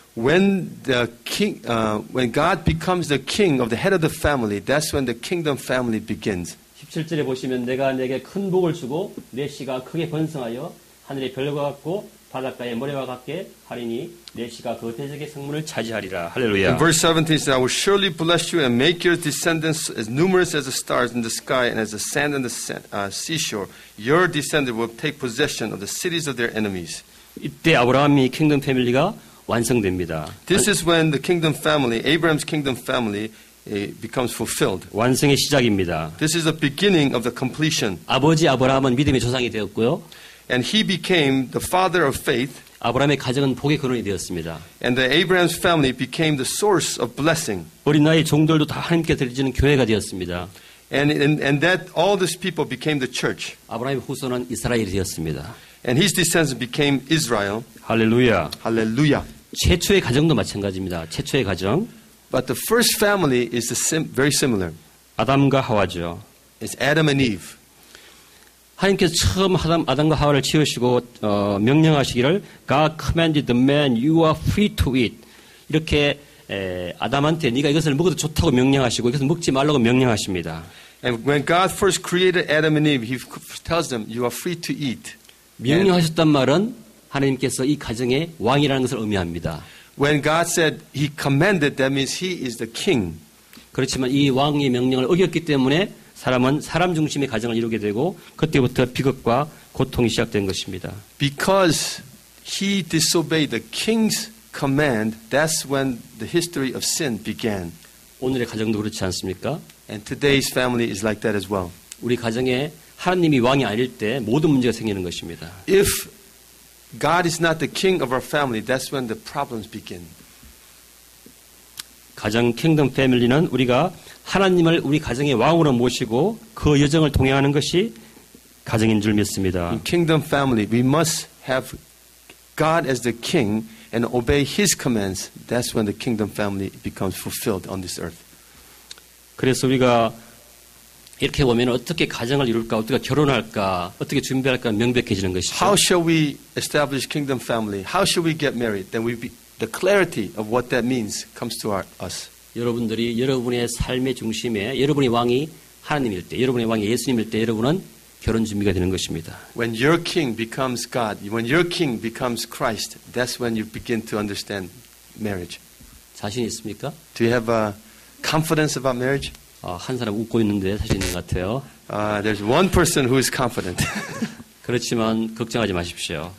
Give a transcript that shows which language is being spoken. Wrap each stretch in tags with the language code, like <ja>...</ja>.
<en>When God becomes the king of the head of the family, that's when the kingdom family begins.</en> <ko>17절에 보시면 내가 내게 큰 복을 주고 내 씨가 크게 번성하여 하늘의 별과 같고 바닷가의 모래와 같게 하리니 내 씨가 그 대적의 성문을 차지하리라. 할렐루야.</ko> <en>In verse 17 says, "I will surely bless you and make your descendants as numerous as the stars in the sky and as the sand on the seashore. Your descendants will take possession of the cities of their enemies."</en> <ko>이때 아브라함이 킹덤 패밀리가 완성됩니다.</ko> <en>This is when the kingdom family, Abraham's kingdom family, becomes fulfilled.</en> <ko>완성의 시작입니다.</ko> <en>This is the beginning of the completion.</en> <ko>아버지 아브라함은 믿음의 조상이 되었고요.</ko> <en>And he became the father of faith.</en> <ko>아브라함의 가정은 복의 근원이 되었습니다.</ko> <en>And the Abraham's family became the source of blessing.</en> <ko>어린 나이 종들도 다 하나님께 드려지는 교회가 되었습니다.</ko> <en>And that all these people became the church.</en> <ko>아브라함의 후손은 이스라엘이 되었습니다.</ko> <en>And his descendants became Israel.</en> <ko>할렐루야.</ko> <en>Hallelujah.</en> <ko>최초의 가정도 마찬가지입니다. 최초의 가정.</ko> <en>But the first family is very similar.</en> <ko>아담과 하와죠.</ko> <en>It's Adam and Eve.</en> <ko>하나님께서 처음 아담과 하와를 지으시고 명령하시기를</ko> <en>God commanded the man, you are free to eat.</en> <ko>이렇게 아담한테 네가 이것을 먹어도 좋다고 명령하시고 이것을 먹지 말라고 명령하십니다.</ko> <en>And when God first created Adam and Eve, He tells them, you are free to eat.</en> <ko>명령하셨단 말은 하나님께서 이 가정의 왕이라는 것을 의미합니다.</ko> <en>When God said He commanded, that means He is the king.</en> <ko>그렇지만 이 왕의 명령을 어겼기 때문에 사람은 사람 중심의 가정을 이루게 되고 그때부터 비극과 고통이 시작된 것입니다.</ko> <en>Because he disobeyed the king's command, that's when the history of sin began.</en> <ko>오늘의 가정도 그렇지 않습니까?</ko> <en>And today's family is like that as well.</en> <ko>우리 가정에 하나님이 왕이 아닐 때 모든 문제가 생기는 것입니다.</ko> <en>If God is not the king of our family, that's when the problems begin.</en> <ko>가정 킹덤 패밀리는 우리가 하나님을 우리 가정의 왕으로 모시고 그 여정을 동행하는 것이 가정인 줄 믿습니다.</ko> <en>In kingdom family, we must have God as the king and obey His commands. That's when the kingdom family becomes fulfilled on this earth.</en> <ko>그래서 우리가 이렇게 보면 어떻게 가정을 이룰까, 어떻게 결혼할까, 어떻게 준비할까 명백해지는 것이죠.</ko> <en>How shall we establish kingdom family? How should we get married? Then the clarity of what that means comes to us.</en> <ko>여러분들이 여러분의 삶의 중심에 여러분의 왕이 하나님일 때, 여러분의 왕이 예수님일 때 여러분은 결혼 준비가 되는 것입니다.</ko> <en>When your king becomes God, when your king becomes Christ, that's when you begin to understand marriage.</en> <ko>자신 있습니까?</ko> <en>Do you have confidence about marriage?</en> <ko>한 사람 웃고 있는데 자신 있는 것 같아요.</ko> <en>There's one person who is confident.</en> <ko>그렇지만 걱정하지 마십시오.</ko>